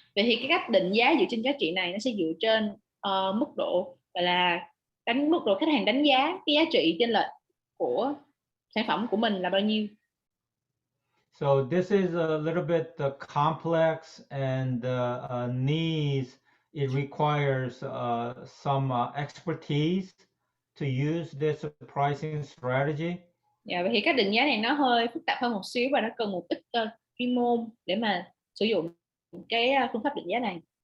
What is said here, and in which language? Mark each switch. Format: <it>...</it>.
<vi>Vậy thì cái cách định giá dựa trên giá trị này nó sẽ dựa trên mức độ gọi là mức độ khách hàng đánh giá cái giá trị chênh lệch của sản phẩm của mình là bao nhiêu.</vi> <en>So this is a little bit complex and needs, it requires some expertise to use this pricing strategy.</en> <vi>Dạ, vậy thì cách định giá này nó hơi phức tạp hơn một xíu và nó cần một ít chuyên môn để mà sử dụng cái phương pháp định giá này.</vi>